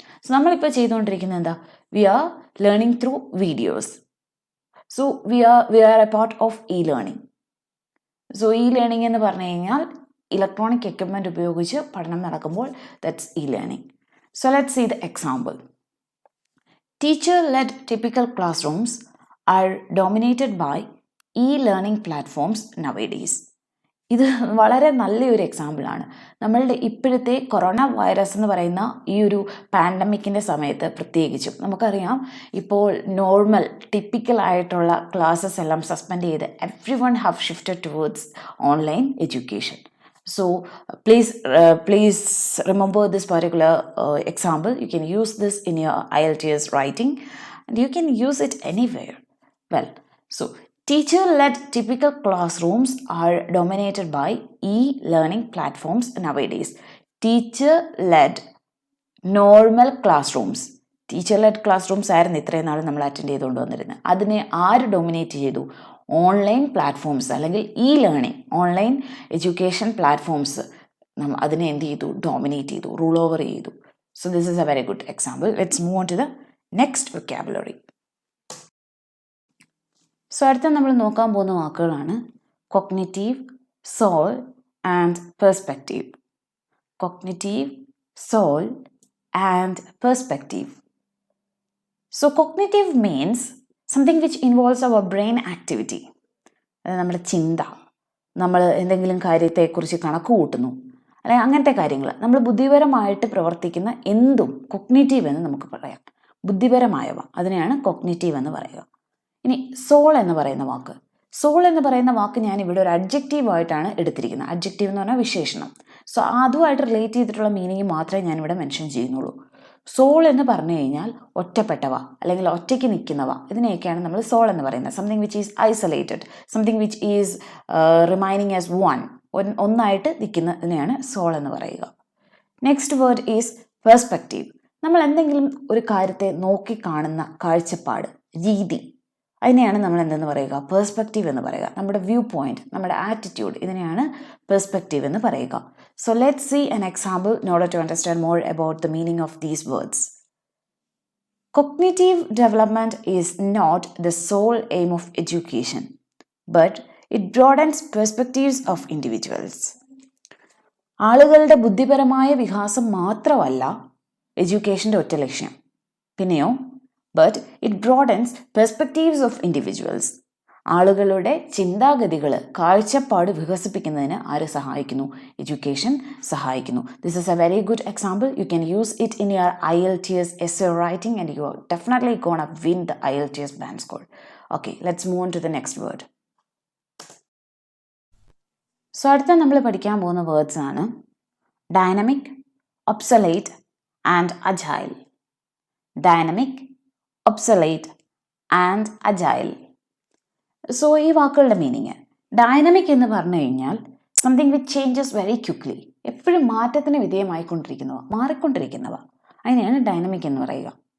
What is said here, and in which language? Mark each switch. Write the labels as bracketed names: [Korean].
[English] so [Malayalam] നമ്മളിപ്പോൾ ചെയ്തുകൊണ്ടിരിക്കുന്നത് എന്താ? [English] We are learning through videos. So we are a part of e learning. So e learning [Malayalam] എന്ന് പറഞ്ഞു കഴിഞ്ഞാൽ [English] electronic equipment [Malayalam] ഉപയോഗിച്ച് പഠനം നടക്കുമ്പോൾ [English] That's e learning. So let's see the example. Teacher-led typical classrooms are dominated by e-learning platforms nowadays. [Malayalam] ഇത് വളരെ നല്ലൊരു എക്സാമ്പിളാണ്. നമ്മളുടെ ഇപ്പോഴത്തെ കൊറോണ വൈറസ് എന്ന് പറയുന്ന ഈ ഒരു പാൻഡമിക്കിൻ്റെ സമയത്ത് പ്രത്യേകിച്ചും നമുക്കറിയാം, ഇപ്പോൾ നോർമൽ ടിപ്പിക്കൽ ആയിട്ടുള്ള ക്ലാസ്സസ് എല്ലാം സസ്പെൻഡ് ചെയ്ത് [English] everyone have shifted towards online education. So please remember this particular example. You can use this in your IELTS writing and you can use it anywhere. Well, so teacher-led typical classrooms are dominated by e-learning platforms nowadays. Teacher-led normal classrooms. [Malayalam] Teacher lead class rooms ആയിരുന്നു ഇത്രയും നാൾ നമ്മൾ attend ചെയ്തുകൊണ്ട് വന്നിരുന്നത്. അതിനെ ആര് dominate ചെയ്തു? Online platforms അല്ലെങ്കിൽ ലേണിംഗ്, ഓൺലൈൻ എഡ്യൂക്കേഷൻ പ്ലാറ്റ്ഫോംസ് അതിനെ എന്ത് ചെയ്തു? ഡോമിനേറ്റ് ചെയ്തു, റൂൾ ഓവർ ചെയ്തു. [English] So this is a very good example. Let's move on to the next vocabulary. [Malayalam] So അടുത്ത നമ്മൾ നോക്കാൻ പോകുന്ന വാക്കുകളാണ് cognitive, soul and perspective. [English] Cognitive, sole and perspective. So cognitive means something which involves our brain activity. [Malayalam] അത് നമ്മുടെ ചിന്ത, നമ്മൾ എന്തെങ്കിലും കാര്യത്തെക്കുറിച്ച് കണക്ക് കൂട്ടുന്നു അല്ലെങ്കിൽ അങ്ങനത്തെ കാര്യങ്ങൾ, നമ്മൾ ബുദ്ധിപരമായിട്ട് പ്രവർത്തിക്കുന്ന എന്തും കൊഗ്നിറ്റീവ് എന്ന് നമുക്ക് പറയാം. ബുദ്ധിപരമായവ, അതിനെയാണ് കൊഗ്നിറ്റീവ് എന്ന് പറയുക. ഇനി സോൾ എന്ന് പറയുന്ന വാക്ക്, സോൾ എന്ന് പറയുന്ന വാക്ക് ഞാൻ ഇവിടെ ഒരു അഡ്ജക്റ്റീവായിട്ടാണ് എടുത്തിരിക്കുന്നത്. അഡ്ജക്റ്റീവ് എന്ന് പറഞ്ഞാൽ വിശേഷണം. സോ അതുമായിട്ട് റിലേറ്റ് ചെയ്തിട്ടുള്ള മീനിങ് മാത്രമേ ഞാനിവിടെ മെൻഷൻ ചെയ്യുന്നുള്ളൂ. സോൾ എന്ന് പറഞ്ഞു കഴിഞ്ഞാൽ ഒറ്റപ്പെട്ടവ അല്ലെങ്കിൽ ഒറ്റയ്ക്ക് നിൽക്കുന്നവ, ഇതിനെയൊക്കെയാണ് നമ്മൾ സോൾ എന്ന് പറയുന്നത്. [English] something which is isolated, something which is remaining as [Malayalam] ഒന്നായിട്ട് നിൽക്കുന്നതിനെയാണ് സോൾ എന്ന് പറയുക. [English] Next word is perspective. [Malayalam] നമ്മൾ എന്തെങ്കിലും ഒരു കാര്യത്തെ നോക്കി കാണുന്ന കാഴ്ചപ്പാട്, രീതി, അതിനെയാണ് നമ്മൾ എന്തെന്ന് പറയുക? പെർസ്പെക്റ്റീവ് എന്ന് പറയുക. നമ്മുടെ വ്യൂ പോയിന്റ്, നമ്മുടെ ആറ്റിറ്റ്യൂഡ്, ഇതിനെയാണ് പെർസ്പെക്റ്റീവ് എന്ന് പറയുക. [English] So let's see an example in order to understand more about the meaning of these words. Cognitive development is not the sole aim of education, but it broadens perspectives of individuals. [Malayalam] ആളുകളുടെ ബുദ്ധിപരമായ വികാസം മാത്രമല്ല എഡ്യൂക്കേഷൻ്റെ ഒറ്റ ലക്ഷ്യം. പിന്നെയോ [English] but it broadens perspectives of individuals. [Malayalam] ആളുകളുടെ ചിന്താഗതികൾ, കാഴ്ചപ്പാട് വികസിപ്പിക്കുന്നതിന് ആര് സഹായിക്കുന്നു? എഡ്യൂക്കേഷൻ സഹായിക്കുന്നു. [English] This is a very good example. You can use it in your IELTS essay writing and you are definitely gonna win the IELTS band score. Okay, let's move on to the next word. [Malayalam] So അടുത്ത നമ്മൾ പഠിക്കാൻ പോകുന്ന words ആണ് dynamic, ഒബ്സൊലേറ്റ് and agile. [English] Dynamic, obsolete and agile. [Malayalam] So ഈ വാക്കുകളുടെ meaning, dynamic എന്ന് പറഞ്ഞു കഴിഞ്ഞാൽ [English] something which changes very quickly, [Malayalam] എപ്പോഴും മാറ്റത്തിന് വിധേയമായിക്കൊണ്ടിരിക്കുന്നവ, മാറിക്കൊണ്ടിരിക്കുന്നവ, അതിനെയാണ് ഡൈനമിക് എന്ന് പറയുക.